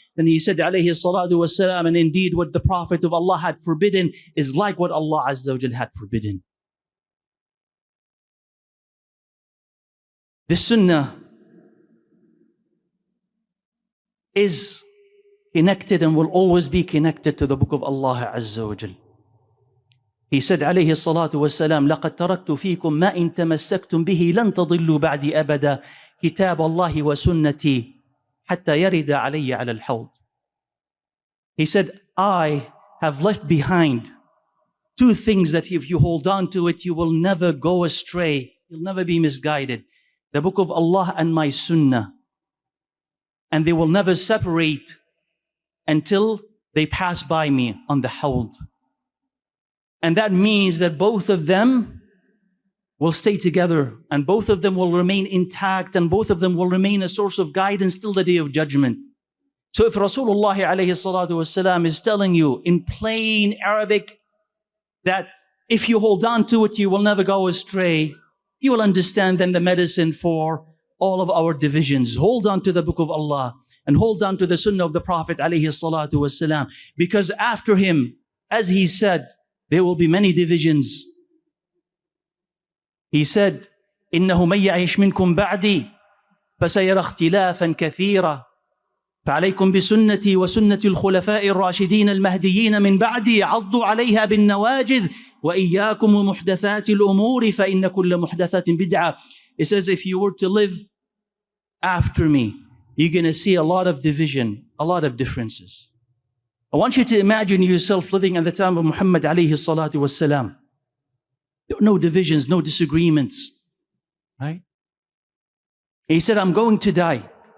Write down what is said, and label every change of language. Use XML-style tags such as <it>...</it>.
<en>Then he said, alayhi salatu wasalam, and indeed what the Prophet of Allah had forbidden is like what Allah Azza wa Jal had forbidden. This sunnah is connected and will always be connected to the book of Allah Azza wa Jal. He said,</en> <ar>alayhi salatu wasalam, لَقَدْ تَرَكْتُ فِيكُمْ مَا إِن تَمَسَّكْتُمْ بِهِ لَن تَضِلُّوا بَعْدِ أَبَدًا كِتَابَ اللَّهِ وَسُنَّتِي حَتَّى يَرِدَ عَلَيَّ عَلَى الْحَوْضِ.</ar> <en>He said, I have left behind two things that if you hold on to it, you will never go astray. You'll never be misguided. The book of Allah and my sunnah. And they will never separate until they pass by me on the hawd. And that means that both of them will stay together, and both of them will remain intact, and both of them will remain a source of guidance till the day of judgment. So if Rasulullah alayhi salatu wasalam is telling you in plain Arabic that if you hold on to it, you will never go astray, you will understand then the medicine for all of our divisions. Hold on to the book of Allah and hold on to the sunnah of the Prophet alayhi salatu wasalam, because after him, as he said, there will be many divisions. He said,</en> <ar>إِنَّهُ مَن يَعِشْ مِنْكُمْ بَعْدِي فَسَيَرَى اخْتِلَافًا كَثِيرًا فعليكم بسنتي وسنة الخلفاء الراشدين المهديين من بعدي عضوا عليها بالنواجذ وإياكم ومحدثات الأمور فإن كل محدثة بدعة.</ar> <en>It says, if you were to live after me, you're going to see a lot of division, a lot of differences. I want you to imagine yourself living at the time of Muhammad alayhi salatu wassalam. There were no divisions, no disagreements, right? He said, I'm going to die.</en>